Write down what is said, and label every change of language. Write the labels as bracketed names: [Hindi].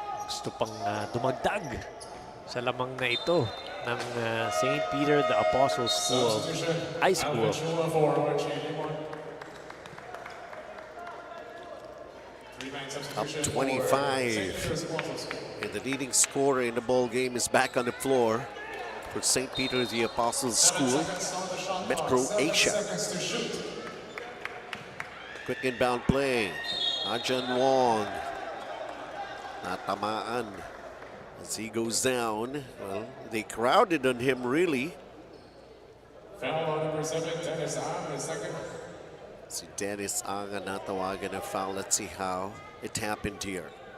[Filipino] Gusto pang dumagdag sa lamang na ito ng St. Peter the Apostles School, High School. [English] Up 25. And the leading scorer in the ball game is back on the floor for St. Peter the Apostles School, Metro Asia. Quick inbound play. Ajan Wong. [Filipino] Natamaan [English] as he goes down. Well, they crowded on him really. Foul on number 7, Dennis Ang, the second. [Filipino] Si Dennis Ang ang natawagan ng foul. [English] Let's see how it happened here.